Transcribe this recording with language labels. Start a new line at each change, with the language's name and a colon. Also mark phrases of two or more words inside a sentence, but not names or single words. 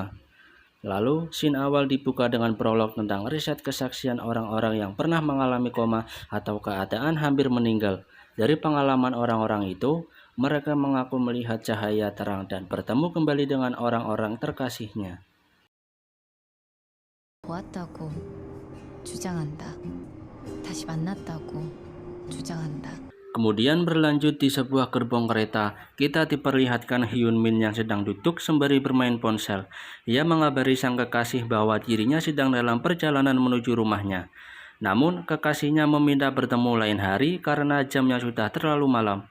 Indonesian: Lalu, scene awal dibuka dengan prolog tentang riset kesaksian orang-orang yang pernah mengalami koma atau keadaan hampir meninggal. Dari pengalaman orang-orang itu, mereka mengaku melihat cahaya terang dan bertemu kembali dengan orang-orang terkasihnya.
Korean: 보았다고 주장한다. 다시 만났다고 주장한다.
Indonesian: Kemudian berlanjut di sebuah gerbong kereta, kita diperlihatkan Hyun Min yang sedang duduk sembari bermain ponsel. Ia mengabari sang kekasih bahwa dirinya sedang dalam perjalanan menuju rumahnya. Namun, kekasihnya meminta bertemu lain hari karena jamnya sudah terlalu malam.